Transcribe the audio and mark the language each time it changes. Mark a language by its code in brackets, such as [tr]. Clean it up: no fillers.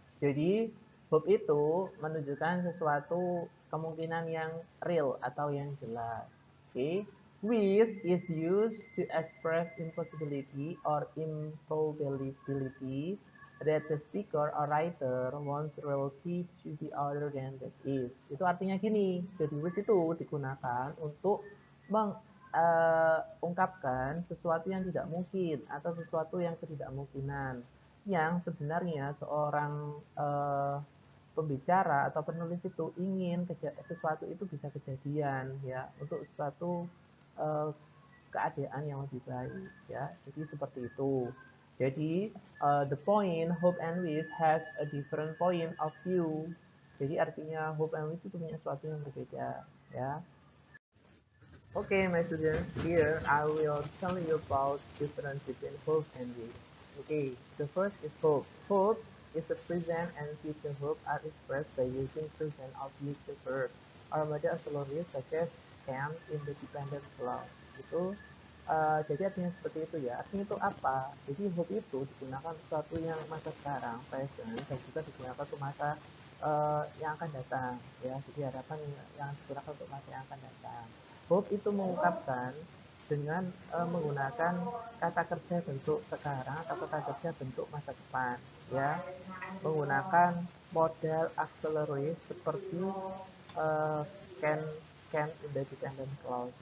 [id] Jadi hope itu menunjukkan sesuatu kemungkinan yang real atau yang jelas. Oke. Okay? [en] Wish is used to express impossibility or improbability that the speaker or writer wants reality to be other than that is. [id] Itu artinya gini. Jadi wish itu digunakan untuk mengungkapkan sesuatu yang tidak mungkin atau sesuatu yang ketidakmungkinan yang sebenarnya seorang pembicara atau penulis itu ingin sesuatu itu bisa kejadian ya untuk suatu keadaan yang lebih baik ya. Jadi seperti itu. [en] Jadi the point hope and wish has a different point of view. [id] Jadi artinya hope and wish itu punya sesuatu yang berbeda ya. [en] Okay, my students, here I will tell you about difference between hope and wish. Okay, the first is hope. Hope is the present and future hope are expressed by using present or future verb or model auxiliaries such as can in the dependent clause. [id] Itu jadi artinya seperti itu ya. Artinya itu apa? Jadi hope itu digunakan sesuatu yang masa sekarang, present, dan juga digunakan untuk masa yang akan datang ya. Jadi harapan yang digunakan untuk masa yang akan datang. Hope itu mengungkapkan dengan menggunakan kata kerja bentuk sekarang atau kata kerja bentuk masa depan ya, menggunakan model auxiliary seperti uh, can can independent clause.